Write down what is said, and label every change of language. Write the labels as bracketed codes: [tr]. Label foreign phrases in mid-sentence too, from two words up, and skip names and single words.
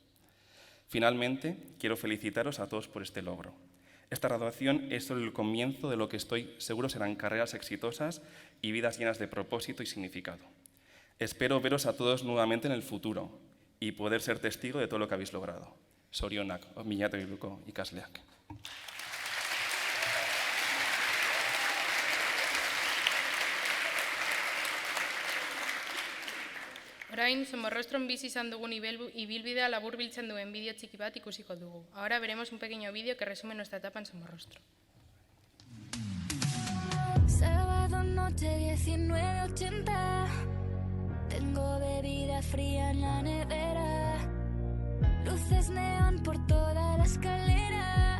[es] Finalmente, quiero felicitaros a todos por este logro. Esta graduación es solo el comienzo de lo que estoy seguro serán carreras exitosas y vidas llenas de propósito y significado. Espero veros a todos nuevamente en el futuro y poder ser testigo de todo lo que habéis logrado. [eu] Sorionak, Ominatu Iruko ikasleak. Orain, Somorrostron bizi izan dugun ibilbidea laburbiltzen duen bideo txiki bat ikusiko dugu. [es] Ahora veremos un pequeño vídeo que resume nuestra etapa en Somorrostro. Sábado noche 19:80. Tengo bebida fría en la nevera. Luces neón por toda la escalera.